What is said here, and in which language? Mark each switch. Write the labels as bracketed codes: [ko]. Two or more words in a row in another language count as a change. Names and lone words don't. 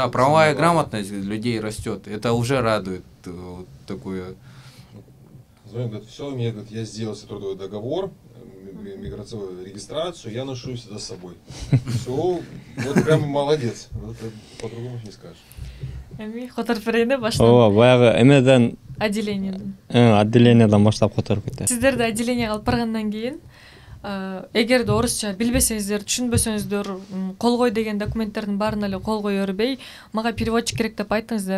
[ru] Да, правовая грамотность людей растет. Это уже радует такое. Звонят, говорят, все, я сделал себе трудовой договор, миграционную регистрацию, я ношу всегда с собой. Все, вот прям молодец. Вот, по-другому не скажешь. [ky] Которып берейин да баштан. Ооба, баягы эмеден Отделениеден. отделенияден баштап которуп кетет. Сиздерди отделениеге алып баргандан кийин эгерде орусча билбесеңиздер, түшүнбөсөңүздөр, кол кой деген документтердин баарына эле кол кое бербей, мага переводчик керек деп айттыңыздар.